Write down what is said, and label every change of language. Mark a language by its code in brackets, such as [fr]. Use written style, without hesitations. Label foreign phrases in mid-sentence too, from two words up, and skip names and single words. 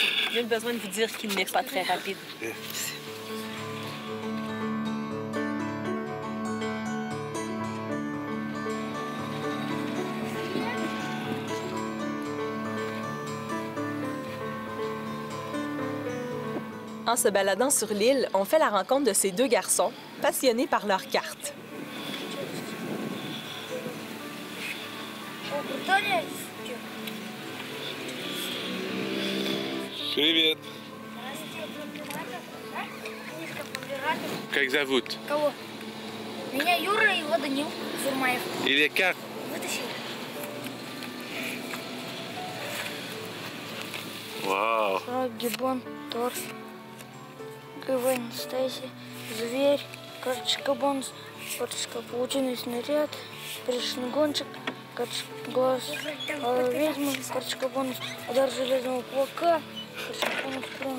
[fr] J'ai besoin de vous dire qu'il n'est pas très rapide. En se baladant sur l'île, on fait la rencontre de ces deux garçons, passionnés par leurs cartes. [ru] Привет. Как зовут? Кого? Меня Юра и его Данил Сурмаев. И [fr] les cartes? [ru] Вытащи. Вау. Гибон, торс. КВН, Стейси, зверь, карточка бонус, карточка паутинный снаряд, призрачный гонщик, карточка глаз ведьмы, карточка бонус, удар железного кулака, карточка бонус,